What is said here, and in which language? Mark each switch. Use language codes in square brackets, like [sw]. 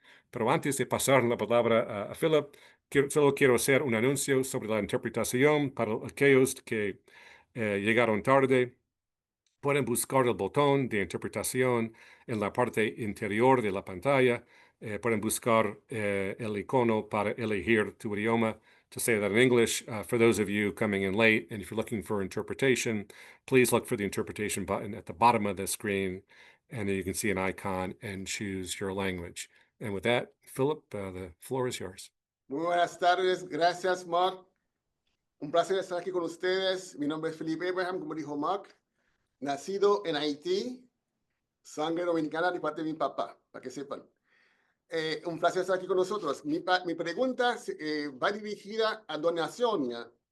[es] Pero antes de pasar la palabra a Philip, solo quiero hacer un anuncio sobre la interpretación para aquellos que llegaron tarde. Pueden buscar el botón de interpretación en la parte interior de la pantalla. Pueden buscar el icono para elegir tu idioma. [en] To say that in English, for those of you coming in late, and if you're looking for interpretation, please look for the interpretation button at the bottom of the screen, and then you can see an icon and choose your language. And with that, Philip, the floor is yours. [es] Muy buenas tardes, gracias Mark. Un placer estar aquí con ustedes. Mi nombre es Felipe Abraham, como dijo Mark. Nacido en Haití, sangre dominicana de parte de mi papá, para que sepan. Un placer estar aquí con nosotros. Mi pregunta va dirigida a Dona Sonia.